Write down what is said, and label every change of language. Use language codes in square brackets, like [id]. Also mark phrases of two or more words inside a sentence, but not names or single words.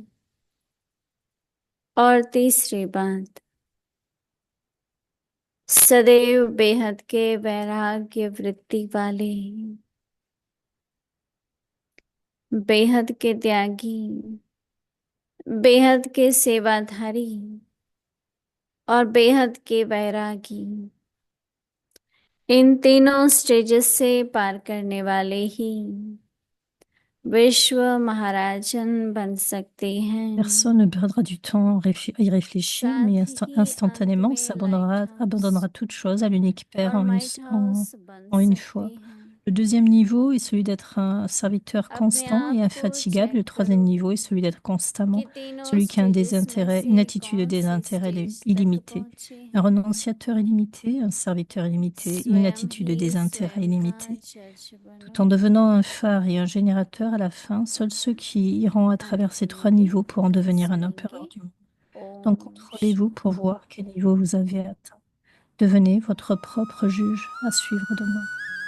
[hi] और तीसरी बात, सदैव बेहद के वैराग्य वृत्ति वाले, बेहद के त्यागी, बेहद के सेवाधारी और बेहद के वैरागी। इन तीनों स्टेजेस से पार करने वाले ही विश्व महाराजन बन सकते हैं। [fr] Personne ne perdra du temps à y réfléchir, mais [hi] साथ ही अंत [fr] instantanément [hi] में लाइट [fr] abandonnera [hi] हाउस [fr] toute chose à l'unique Père [hi] और [en] might house [hi] बन [fr] en une [hi] सकते [fr] fois. [hi] हैं। [fr] Le deuxième niveau est celui d'être un serviteur [hi] अपने [fr] constant et [hi] आप को [fr] infatigable. Le [hi] चेक [fr] troisième [hi] करो [fr] niveau est celui d'être constamment, [hi] कि तीनों [fr] celui qui a un [hi] स्टेजेस में [fr] désintérêt, [hi] से [fr] une attitude de [hi] कौन से [fr] désintérêt [hi] स्टेज तक [fr] illimité. [hi] पहुंचे [fr] Un [hi] हैं। [fr] renonciateur illimité, un serviteur illimité, et une [hi] स्वयं [fr] attitude de [hi] ही [fr] désintérêt [hi] स्वयं का [fr] illimité. [hi] जज [fr] Tout [hi] बनो। [fr] en devenant un phare et un générateur à la fin, seuls ceux qui iront à travers ces 3 niveaux pourront devenir un empereur du monde. Donc [hi] ओम [fr] contrôlez-vous pour voir quel niveau vous avez atteint. Devenez votre propre juge à suivre demain.